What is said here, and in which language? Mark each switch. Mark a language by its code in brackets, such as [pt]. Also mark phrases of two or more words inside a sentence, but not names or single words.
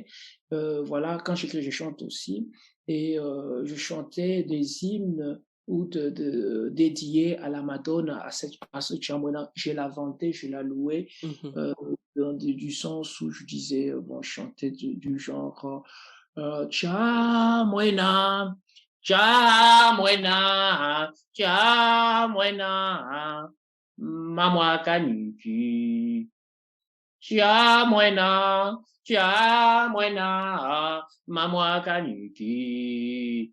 [fr] Voilà, quand j'écris, je chante aussi. Et je chantais des hymnes ou dédiés à la Madone, à ce Tchamouena. Je l'inventais, je la louais, Mhm. du sens où je disais, bon, je chantais du genre [lua] Tchamouena, Tchamouena, Tchamouena, Mamwa Kanuki. Chiamwena, Chiamwena, Mamwa Kanuki.